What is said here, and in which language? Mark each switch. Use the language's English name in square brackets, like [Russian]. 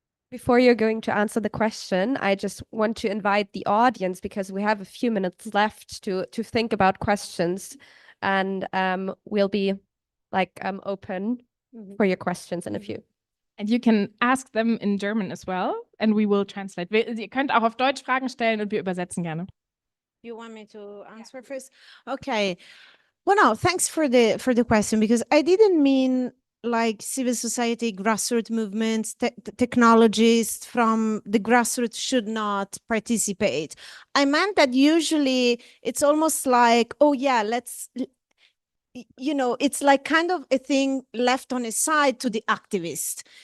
[English] Before you're going to answer the question, I just want to invite the audience, because we have a few minutes left to think about questions, and we'll be like open for your questions in a few. And you can ask them in German as well, and we will translate. [German] Ihr könnt auch auf Deutsch Fragen stellen und wir übersetzen gerne. [English] You want me to answer first? Okay. Well, no, thanks for the question, because I didn't mean like civil society, grassroots movements, technologists from the grassroots should not participate. I meant that usually it's almost like, oh yeah, let's, it's like kind of a thing left on a side to the activist.